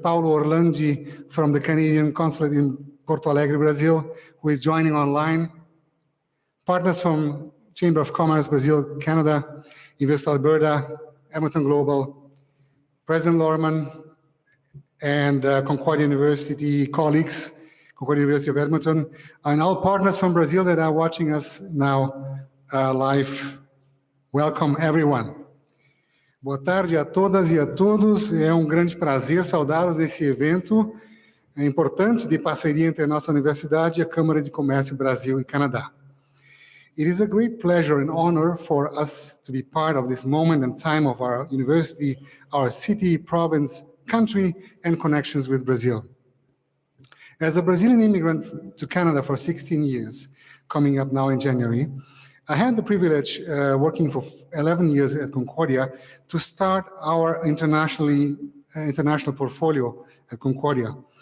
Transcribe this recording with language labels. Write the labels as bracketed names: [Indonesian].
[English] Paulo Orlandi from the Canadian Consulate in Porto Alegre, Brazil, who is joining online, partners from Chamber of Commerce, Brazil, Canada, Invest Alberta, Edmonton Global, President Lorman, and Concordia University colleagues, Concordia University of Edmonton, and all partners from Brazil that are watching us now live. Welcome, everyone. [Portuguese] Boa tarde a todas e a todos. É um grande prazer saudá-los nesse evento importante de parceria entre a nossa universidade e a Câmara de Comércio Brasil e Canadá. [English] It is a great pleasure and honor for us to be part of this moment and time of our university, our city, province, country, and connections with Brazil. As a Brazilian immigrant to Canada for 16 years, coming up now in January, I had the privilege, working for 11 years at Concordia, to start our international portfolio at Concordia.